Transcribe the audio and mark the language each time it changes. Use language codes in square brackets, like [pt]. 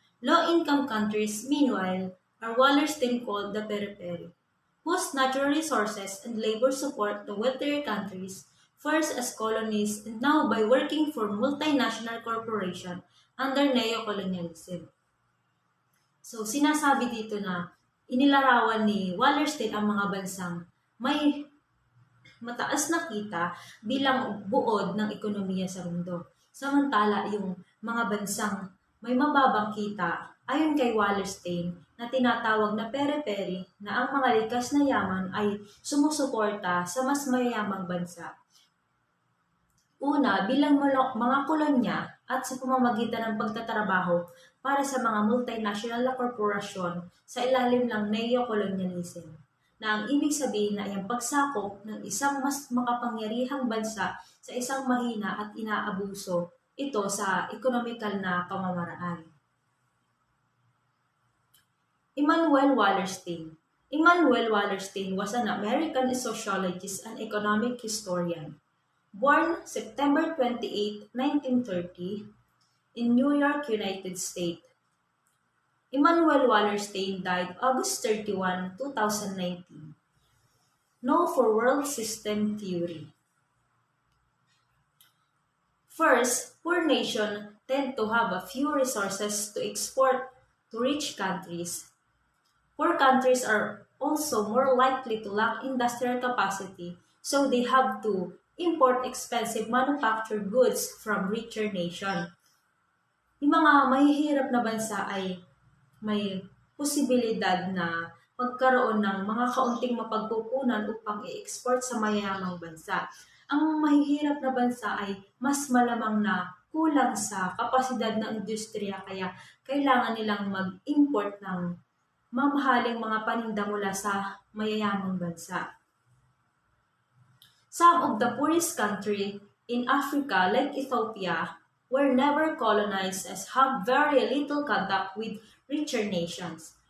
[en] Low-income countries, meanwhile, are Wallerstein called the periphery, whose natural resources and labor support the wealthier countries, first as colonies and now by working for multinational corporation under neocolonialism. [tl] So, sinasabi dito na inilarawan ni Wallerstein ang mga bansang may mataas na kita bilang buod ng ekonomiya sa mundo. Samantala, yung mga bansang may mababang kita, ayon kay Wallerstein, na tinatawag na periphery na ang mga likas na yaman ay sumusuporta sa mas mayayamang bansa. Una, bilang mga kolonya at sa pamamagitan ng pagtatrabaho para sa mga multinational na korporasyon sa ilalim ng neocolonialism, na ang ibig sabihin na ay ang pagsakop ng isang mas makapangyarihang bansa sa isang mahina at inaabuso ito sa ekonomikal na pamamaraan. [en] Immanuel Wallerstein. Immanuel Wallerstein was an American sociologist and economic historian. Born September 28, 1930, in New York, United States. Immanuel Wallerstein died August 31, 2019. Known for world system theory. First, poor nations tend to have a few resources to export to rich countries. Poor countries are also more likely to lack industrial capacity, so they have to import expensive manufactured goods from richer nations. [tl] Yung mga mahihirap na bansa ay may posibilidad na magkaroon ng mga kaunting mapagkukunan upang i-export sa mayayamang bansa. Ang mahihirap na bansa ay mas malamang na kulang sa kapasidad ng industriya kaya kailangan nilang mag-import ng mamahaling mga paninda mula sa mayayamang bansa. [en] Some of the poorest countries in Africa, like Ethiopia, were never colonized as have very little contact with richer nations.